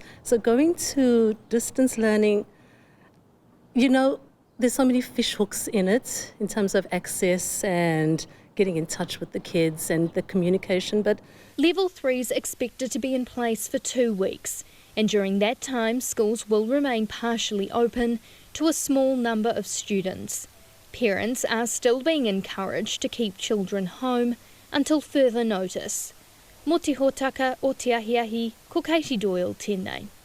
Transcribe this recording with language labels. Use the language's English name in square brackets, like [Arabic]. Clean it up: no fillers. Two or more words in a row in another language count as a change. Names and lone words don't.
[English] So going to distance learning, there's so many fish hooks in it in terms of access and getting in touch with the kids and the communication. But Level 3 is expected to be in place for 2 weeks, and during that time schools will remain partially open to a small number of students. Parents are still being encouraged to keep children home until further notice. [Māori] Mō te hōtaka o te ahiahi, ko Katie Doyle, tēnei.